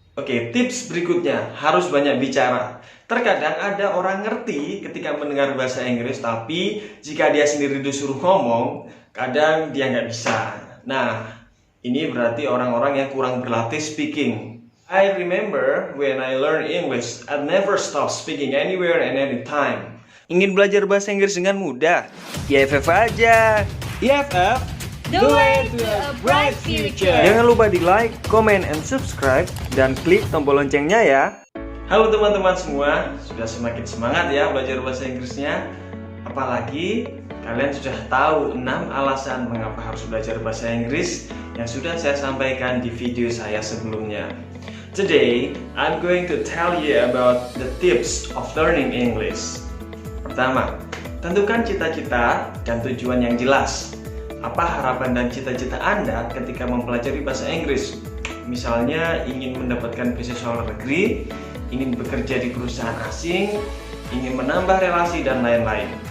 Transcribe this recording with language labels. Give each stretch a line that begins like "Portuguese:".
Indonesian: Oke, tips berikutnya, harus banyak bicara. Terkadang ada orang ngerti ketika mendengar bahasa Inggris, tapi jika dia sendiri disuruh ngomong, kadang dia nggak bisa. Nah, ini berarti orang-orang yang kurang berlatih speaking.
English: I remember when I learned English, I never stop speaking anywhere and anytime.
Indonesian: Ingin belajar bahasa Inggris dengan mudah? IFF aja. IFF,
English: The way to a bright future.
Indonesian: Jangan lupa di
English: like, comment, and subscribe,
Indonesian: dan klik tombol loncengnya ya. Halo teman-teman semua, sudah semakin semangat ya belajar bahasa Inggrisnya? Apalagi kalian sudah tahu 6 alasan mengapa harus belajar bahasa Inggris yang sudah saya sampaikan di video saya sebelumnya.
English: Today, I'm going to tell you about the tips of learning English.
Indonesian: Pertama, tentukan cita-cita dan tujuan yang jelas. Apa harapan dan cita-cita Anda ketika mempelajari bahasa Inggris? Misalnya ingin mendapatkan beasiswa luar negeri, ingin bekerja di perusahaan asing, ingin menambah relasi, dan lain-lain.